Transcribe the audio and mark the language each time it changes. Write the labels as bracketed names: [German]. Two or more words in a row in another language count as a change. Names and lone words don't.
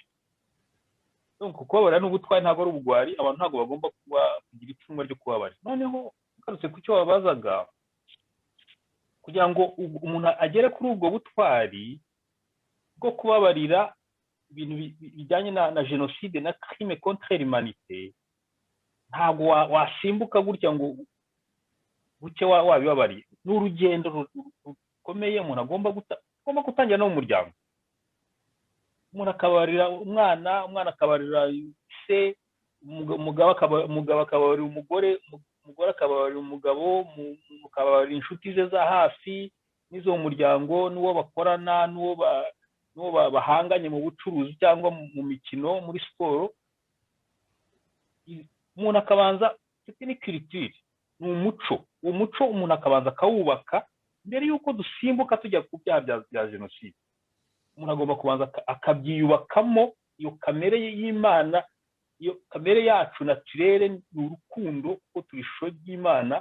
[Kinyarwanda] Kubabarira n'ubutwari ntabwo ari ubugwari, abantu ntabwo bagomba kugira ipfunwe ryo kubabarira. Noneho ugarutse ku cyo wabazaga, kugira ngo umuntu agere kuri ubwo butwari bwo kubabarira ibintu bijyanye na jenoside na [French] crime contre l'humanité, [Kinyarwanda] ntabwo wasimbuka gutya ngo buke wabibabariye. Ni urugendo rukomeye umuntu agomba gutangira no mu muryango. Umuntu akabarira umwana akabarira se, umugabo akabarira umugore akabarira umugabo, akabarira inshuti ze za hafi n'izo mu muryango, n'uwo bakorana, n'uwo bahanganye mu bucuruzi cyangwa mu mikino, muri siporo. Umuntu akabanza, [French] c'est une culture, [Kinyarwanda] ni umuco. Uwo muco umuntu akabanza akawubaka mbere y'uko dusimbuka tujya ku byaha bya jenoside. Umuntu agomba kubanza akabyiyubakamo iyo kamere y'Imana, iyo kamere yacu naturere, ni urukundo, kuko turi ishusho ry'Imana.